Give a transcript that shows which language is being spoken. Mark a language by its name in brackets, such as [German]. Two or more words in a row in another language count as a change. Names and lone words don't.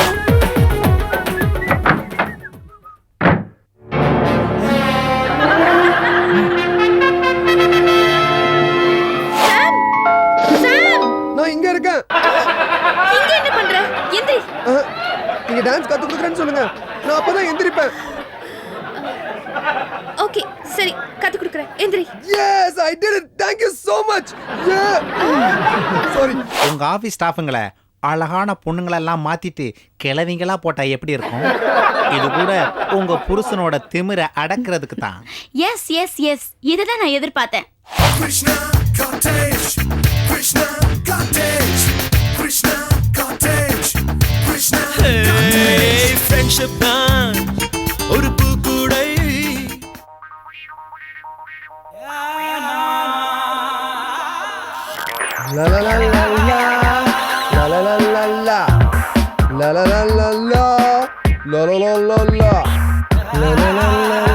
[Tamil] நான் இங்க இருக்கேன். இங்க என்ன பண்ற? எந்திரி. நீங்க டான்ஸ் கத்து கொடுக்கறேன்னு சொல்லுங்க, நான் அப்பதான் எந்திரிப்பேன். ஓகே சரி, கத்து கொடுக்கறேன். எந்திரி. [English] Yes, I did it. Thank you so much. Sorry. [Tamil] உங்க ஆபீஸ் ஸ்டாஃபுங்களை அழகான பொண்ணுங்களெல்லாம் மாத்திட்டு கிழவிங்களா போட்டா எப்படி இருக்கும்? இது கூட உங்க புருஷனோட திமிரை அடக்கிறதுக்கு தான். [English] yes yes yes, இதுதான் நான் எதிர்பார்த்தேன். Krishna cottage, Krishna cottage, Krishna cottage, Krishna cottage. [Tamil] Friendship தான் ஒரு பூக்கூடை. La la la la la, la la la la la, la la la la la, la la la la la, la la la la.